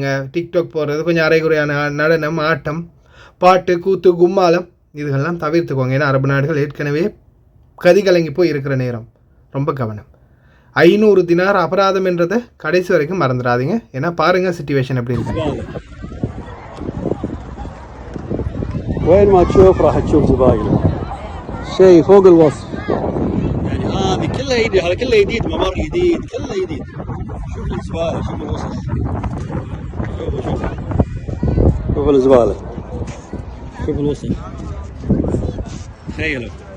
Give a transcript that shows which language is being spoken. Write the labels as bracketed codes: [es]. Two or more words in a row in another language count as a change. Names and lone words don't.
[ta] டிக்டாக் போடுறது, கொஞ்சம் அரைகுறையான நடனம், ஆட்டம், பாட்டு, கூத்து, கும்மாலம் இதுகள்லாம் தவிர்த்துக்கோங்க. ஏன்னா அரபு நாடுகள் ஏற்கனவே கதிகலங்கி போய் இருக்கிற நேரம். ரொம்ப கவனம். 500 தினார் அபராதம் என்றதை கடைசி வரைக்கும் மறந்துடாதீங்க. ஏன்னா பாருங்கள் சிச்சுவேஷன் எப்படி இருக்கு. [ar] وين ما تشوف راح تشوف زباين شيء فوق الوصف يعني هذه كلها جديد هذا كله جديد ممر جديد كله جديد شوف الزباله شوف الوصف شوف الزباله شوف الوصف تخيلوا